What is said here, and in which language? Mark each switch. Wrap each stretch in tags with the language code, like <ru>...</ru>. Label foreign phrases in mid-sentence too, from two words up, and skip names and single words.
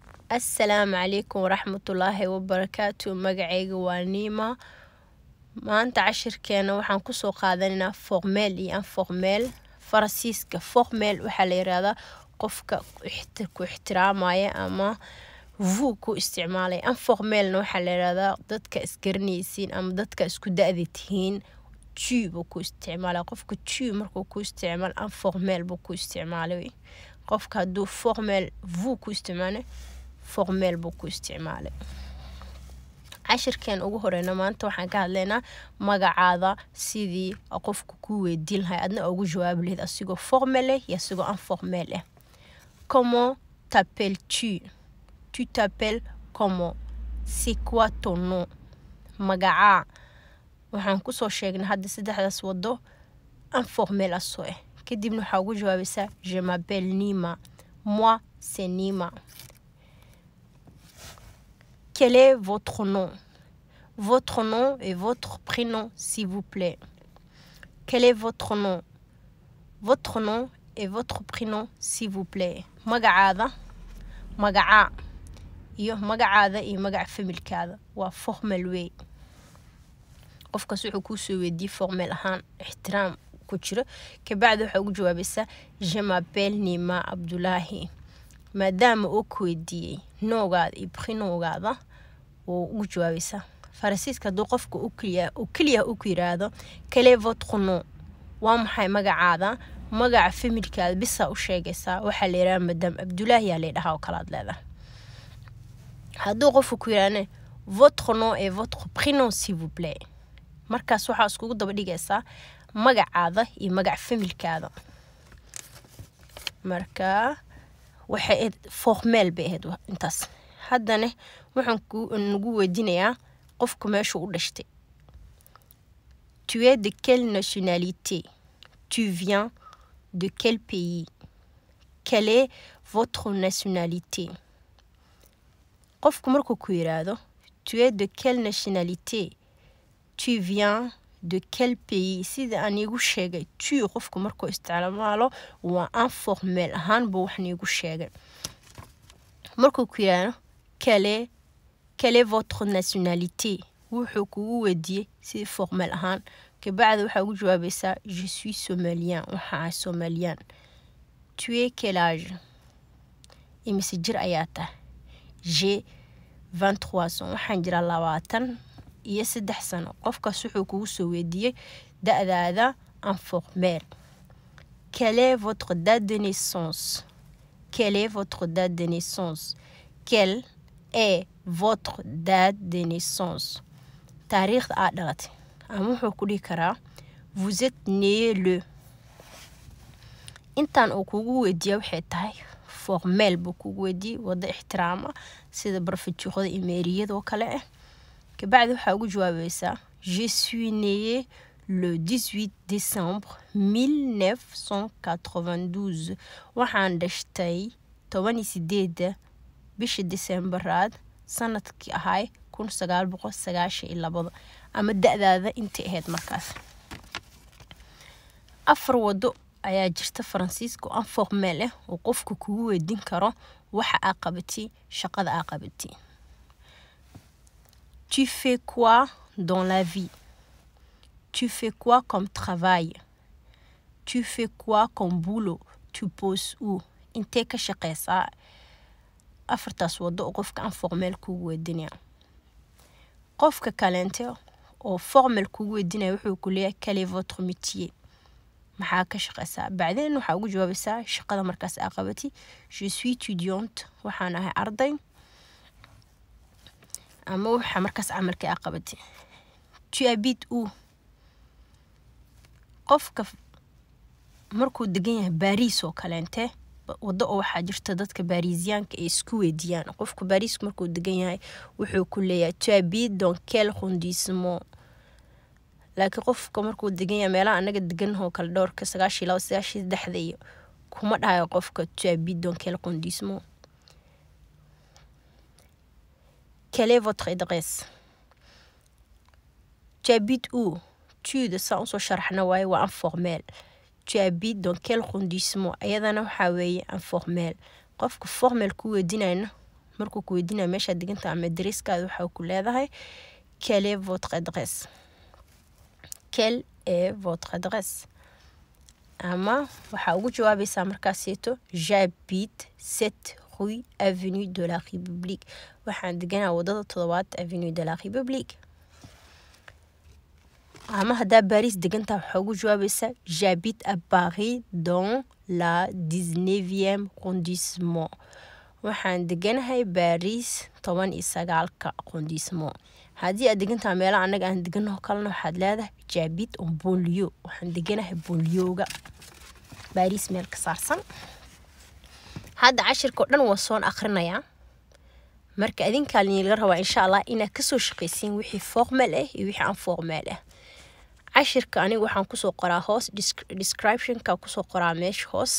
<ar>السلام عليكم ورحمة الله وبركاته. مقعيق وانيمة</ar> <so>maanta cashirkeena waxaan ku soo qaadanaynaa formel iyo informel. Faransiiska formel waxa la yiraahdaa qofka ku ixtiraamaya ama vous ku isticmaalay. Informelna waxa la yiraahdaa dadka isgaranaysiin ama dadka isku da'da tihiin. Tu buu ku isticmaalaa qofka tu markuu ku isticmaal informel buu ku isticmaalay. qofka hadduu formel vous ku isticmaalay formel buu ku isticmaalay. cashirkeen ugu horeyna maanta waxaan ka hadlaynaa magacaada sidii qofku ku weydiin lahaa adna ugu jawaab lahayd asigoo formel iyo asigoo informel ah.</so> <fr>Comment t'appelles-tu? Tu t'appelles comment? C'est quoi ton nom?</fr> <so>Magaca waxaan ku soo sheegnay hadda saddexdaas wado informel asoo ah. kadibna waxaa ugu jawaabaysaa</so> <fr>je m'appelle Nima. Moi c'est Nima. Quel est votre nom? Votre nom et votre prénom, s'il vous plaît. Quel est votre nom? Votre nom et votre prénom, s'il vous plaît.</fr> <so>Magacaada, magaca iyo magacaada iyo magac familkaada waa formal way. qofkaas wuxuu ku soo weydii formal ahaan ixtiraam ku jiro kabacdi waxa ugu jawaabaysaa</so> <fr>je m'appelle Nima Abdullahi.</fr> <so>maadaama uu ku weydiiyey noogaada iyo prénomgaada oo ugu jawaabaysaa. Faransiiska hadduu qofka u kaliya ku yiraahdo</so> <fr>quel est votre nom</fr> <so>waa maxay magacaada magaca familkaada bisa u sheegaysaa waxa la yiraahdaa madam Abdullahi yaa la dhahaa oo kala hadleeda. hadduu qofku ku yiraahdo</so> <fr>votre nom et votre prénom s'il vous plaît</fr> <so>markaas waxa isku daba dhigaysaa magacaada iyo magac familkaada. marka waxa formel baahed intaas. haddana waxaan nagu weydiinayaa qofku meesha u dhashtay.</so> <fr>Tu es de quelle nationalité? Tu viens de quel pays? Quelle est votre nationalité?</fr> <so>qofku markuu ku yiraahdo</so> <fr>tu es de quelle nationalité? Tu viens de quel pays?</fr> <so>sida aan igu sheegay tu qofku markuu isticmaalo waa informel ahaan buu wax igu sheegay. markuu ku yiraahdo</so> <fr>quelle est votre nationalité?</fr> <so>wuxuu kugu weydiiyey si formel ahaan kabacdi waxa ugu jawaabaysaa</so> <fr>je suis somalien.</fr> <so>waxaa somalien.</so> <fr>Tu es quel âge?</fr> <so>imise jir ayaa tahay?</so> <fr>j'ai 23 ans.</fr> <so>waxaan jiraa 23 sano. qofkaas wuxuu kugu soo weydiiyey da'daada informel.</so> <fr>Quelle est votre date de naissance? Quelle est votre date de naissance? Quelle est votre date de naissance?</fr> <so>taariikhda aad dhalatay ama wuxuu ku dhihi karaa</so> <fr>vous êtes né le.</fr> <so>intaan uu kugu weydiiyo waxay tahay formel buu kugu weydiiyey wada ixtiraama sida barfajuuqada iyo meeriyada oo kale ah. kabacdi waxaa ugu jawaabaysaa</so> <fr>je suis né le 18 décembre 1992.</fr> <so>waxaan dhashtay 18 bisha Decemberaad sanadkii ahay 1992 ama da'daada inta ahayd markaas. afar wado ayaa jirta Faransiiska informel ah oo qofku kugu weydiin karo waxa aad qabatay shaqada aad qabatay.</so> <fr>Tu fais quoi dans la vie? Tu fais quoi comme travail? Tu fais quoi comme boulot? Tu poses où?</fr> <so>intee ka shaqeysaa. afartaas wado oo qofka informel kugu weydiinaya. qofka kaleente oo formel kugu weydiinaya wuxuu ku leeyahay</so> <fr>quel est votre métier?</fr> <so>maxaa ka shaqeysaa. bacdeen waxa ugu jawaabaysaa shaqada markaas aad qabatay</so> <fr>je suis étudiante.</fr> <so>waxaan ahay arday ama waxa markaas camalka aad qabatay.</so> <fr>Tu habites où?</fr> <so>qofka markuu degan yahay Paris oo kaleente wado oo waxaa jirta dadka Parisianka ay isku weydiiyaan. qofku Paris markuu degan yahay wuxuu ku leeyahay</so> <fr>tu habites dans quel arrondissement?</fr> <so>laakiin qofka markuu degan yahay meelaha anaga degan oo kala dhowrka 92 iyo kuma dhahayo qofka</so> <fr>tu habites dans quel arrondissement. Quelle est votre adresse? Tu habites où? Tu de ça on</fr> <so>soo sharxna waaye waa informel.</so> <fr>Tu habites dans quel arrondissement?</fr> <so>ayadana waxaa weeye informel. qofka formel ku weydiinayna markuu ku weydiinayo meesha diganta ama adresskaada waxa ku leedahay</so> <fr>quelle est votre adresse, quelle est votre adresse.</fr> <so>ama waxa ugu jawaabaysaa markaasito</so> <fr>j'habite 7 rue avenue de la République,</fr> <so>waxaan deganaa wadada 7 avenue de la République. ama hadaa Paris degantaa waxa ugu jawaabaysaa</so> <fr>j'habite à Paris dans la 19e arrondissement,</fr> <so>waxaan deganahay Paris 19ka arrondissement. haddii aad degantaa meelaha anaga aan deganaho kalena waxaad leedahay</so> <fr>j'habite en banlieue,</fr> <so>waxaan deganahay banlieue-ga Paris meel ka saarsan. hadda cashirka dhan waa soo akhrinayaa, marka idinka laga rabaa</so> <ar>إن شاء الله</ar> <so>inaad ka soo shaqeysiin wixii formal ah iyo wixii aan formal ah. cashirka aniga waxaan ku soo qoraa hoos description-ka ku soo qoraa meesha hoos.</so>